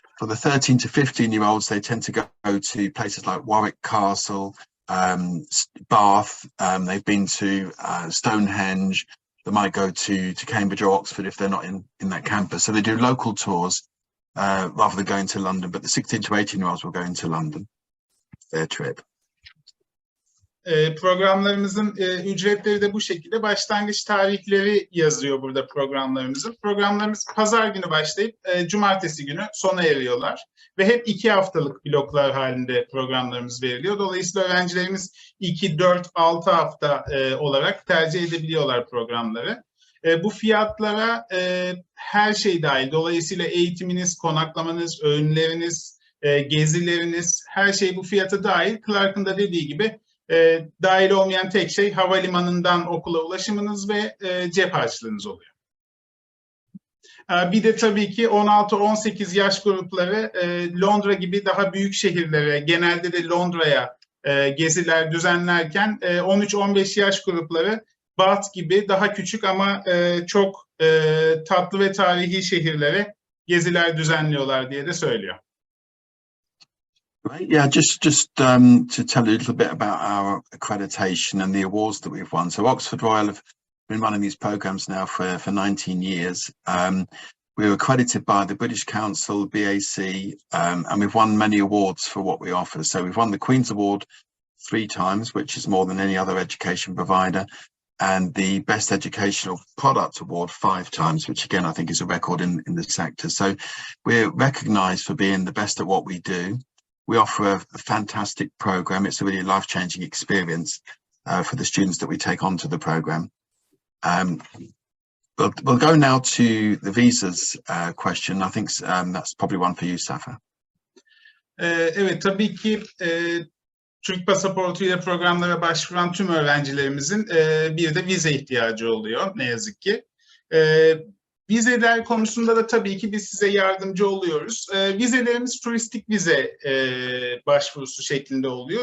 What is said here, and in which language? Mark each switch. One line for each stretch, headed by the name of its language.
English: For the 13 to 15-year-olds, they tend to go to places like Warwick Castle, Bath. They've been to Stonehenge. They might go to Cambridge or Oxford if they're not in that campus. So they do local tours rather than going to London. But the 16 to 18-year-olds will go into London, their trip.
Turkish: Programlarımızın ücretleri de bu şekilde. Başlangıç tarihleri yazıyor burada programlarımızın. Programlarımız pazar günü başlayıp cumartesi günü sona eriyorlar. Ve hep 2 haftalık bloklar halinde programlarımız veriliyor. Dolayısıyla öğrencilerimiz 2, 4, 6 hafta olarak tercih edebiliyorlar programları. Bu fiyatlara her şey dahil. Dolayısıyla eğitiminiz, konaklamanız, öğünleriniz, gezileriniz, her şey bu fiyata dahil. Clark'ın da dediği gibi Dahil olmayan tek şey havalimanından okula ulaşımınız ve cep harçlığınız oluyor. Bir de tabii ki 16-18 yaş grupları Londra gibi daha büyük şehirlere, genelde de Londra'ya geziler düzenlerken 13-15 yaş grupları Bath gibi daha küçük ama çok tatlı ve tarihi şehirlere geziler düzenliyorlar diye de söylüyor.
English: Right. Yeah, just to tell you a little bit about our accreditation and the awards that we've won. So Oxford Royale have been running these programs now for 19 years. We were accredited by the British Council, BAC, and we've won many awards for what we offer. So we've won the Queen's Award 3 times, which is more than any other education provider, and the Best Educational Product Award 5 times, which again I think is a record in the sector. So we're recognised for being the best at what we do. We offer a fantastic program. It's a really life-changing experience for the students that we take onto the program. We'll go now to the visas question. I think that's probably one for you, Safa.
Turkish: Evet, tabii ki Türk pasaportuyla programlara başvuran tüm öğrencilerimizin bir de vize ihtiyacı oluyor ne yazık ki. Vizeler konusunda da tabii ki biz size yardımcı oluyoruz. Vizelerimiz turistik vize başvurusu şeklinde oluyor.